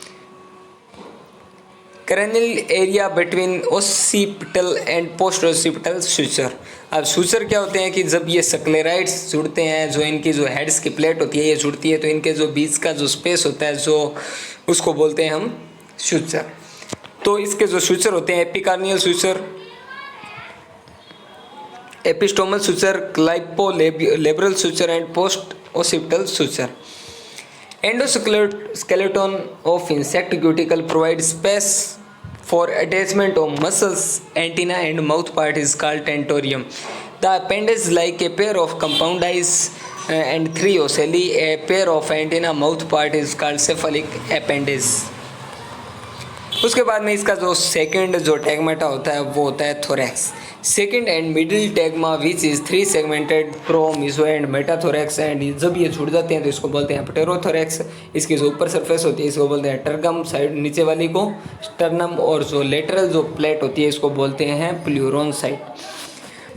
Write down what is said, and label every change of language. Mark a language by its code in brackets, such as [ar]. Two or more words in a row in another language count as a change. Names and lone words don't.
[en] cranial area between occipital and post occipital suture. [hi] अब सूचर क्या होते हैं कि जब ये स्क्लेराइड्स जुड़ते हैं, जो इनकी जो हेड्स की प्लेट होती है ये जुड़ती है, तो इनके जो बीच का जो स्पेस होता है जो उसको बोलते हैं हम सूचर। तो इसके जो सूचर होते हैं [en] epicranial suture, epistomal suture, clypeolabral suture and post occipital suture. Endoskeleton of insect cuticle provides space for attachment of muscles, antenna and mouth part is called tentorium. The appendage like a pair of compound eyes and 3 ocelli. A pair of antenna mouth part is called cephalic appendage. [hi] उसके बाद में इसका जो सेकंड जो टैगमाटा होता है वो होता है थोरैक्स। [en] second and middle tagma which is 3 segmented pro meso and metathorax, [hi] एंड जब ये जुड़ जाते हैं तो इसको बोलते हैं प्टेरोथोरैक्स। इसकी जो ऊपर सरफेस होती है इसको बोलते हैं टर्गम, साइड नीचे वाली को स्टर्नम, और जो लेटरल जो प्लेट होती है इसको बोलते हैं प्लूरोन साइड।